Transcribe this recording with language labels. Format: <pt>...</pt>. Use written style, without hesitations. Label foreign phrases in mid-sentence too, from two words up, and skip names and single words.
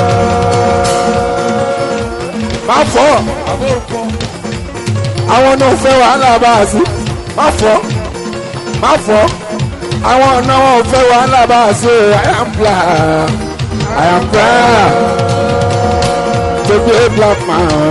<en>My fault.</en> <yo>Àwọn náà fẹ́ wàhálà bá a sí.</yo> <en>My fault.</en> <yo>Àwọn náà fẹ́ wàhálà bá a sí.</yo> <en>I am glad. I am glad to be a black man.</en>